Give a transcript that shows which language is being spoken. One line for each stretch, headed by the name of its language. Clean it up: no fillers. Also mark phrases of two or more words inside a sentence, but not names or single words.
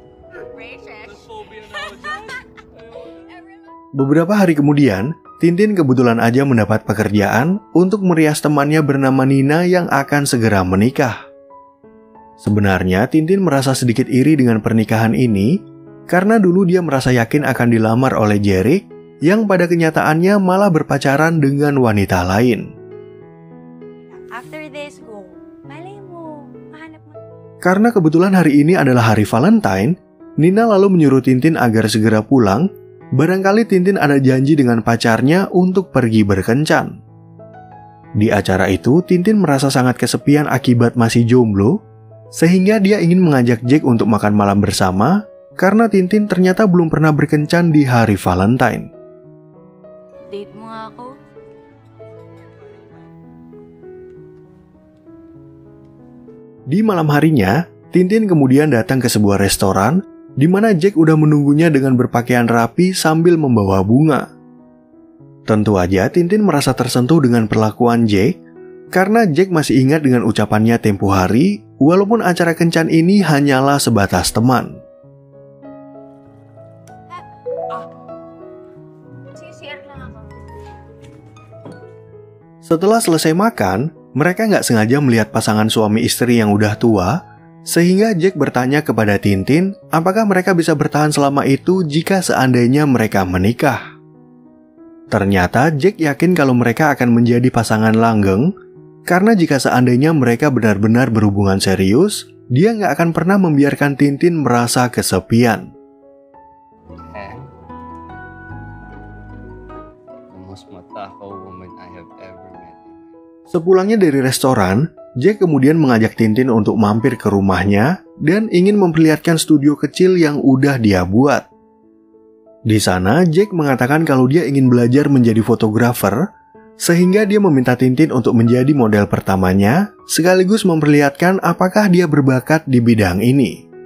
Indonesian: Beberapa hari kemudian, Tintin kebetulan aja mendapat pekerjaan untuk merias temannya bernama Nina yang akan segera menikah. Sebenarnya Tintin merasa sedikit iri dengan pernikahan ini karena dulu dia merasa yakin akan dilamar oleh Jerick yang pada kenyataannya malah berpacaran dengan wanita lain.
English: After this, go.
Filipino: Malay mo. Mahanap mo.
Indonesian: Karena kebetulan hari ini adalah hari Valentine, Nina lalu menyuruh Tintin agar segera pulang. Barangkali Tintin ada janji dengan pacarnya untuk pergi berkencan. Di acara itu, Tintin merasa sangat kesepian akibat masih jomblo, sehingga dia ingin mengajak Jack untuk makan malam bersama, karena Tintin ternyata belum pernah berkencan di hari Valentine.
Filipino: date mo nga ako.
Indonesian: Di malam harinya, Tintin kemudian datang ke sebuah restoran, di mana Jack udah menunggunya dengan berpakaian rapi sambil membawa bunga. Tentu aja Tintin merasa tersentuh dengan perlakuan Jack, karena Jack masih ingat dengan ucapannya tempo hari, walaupun acara kencan ini hanyalah sebatas teman.
Filipino: CCR lang ako.
Indonesian: Setelah selesai makan, mereka nggak sengaja melihat pasangan suami istri yang udah tua, sehingga Jack bertanya kepada Tintin apakah mereka bisa bertahan selama itu jika seandainya mereka menikah. Ternyata Jack yakin kalau mereka akan menjadi pasangan langgeng, karena jika seandainya mereka benar-benar berhubungan serius, dia nggak akan pernah membiarkan Tintin merasa kesepian.
English: The most matakaw woman I have ever met.
Indonesian: Sepulangnya dari restoran, Jack kemudian mengajak Tintin untuk mampir ke rumahnya dan ingin memperlihatkan studio kecil yang udah dia buat. Di sana, Jack mengatakan kalau dia ingin belajar menjadi fotografer, sehingga dia meminta Tintin untuk menjadi model pertamanya, sekaligus memperlihatkan apakah dia berbakat di bidang ini.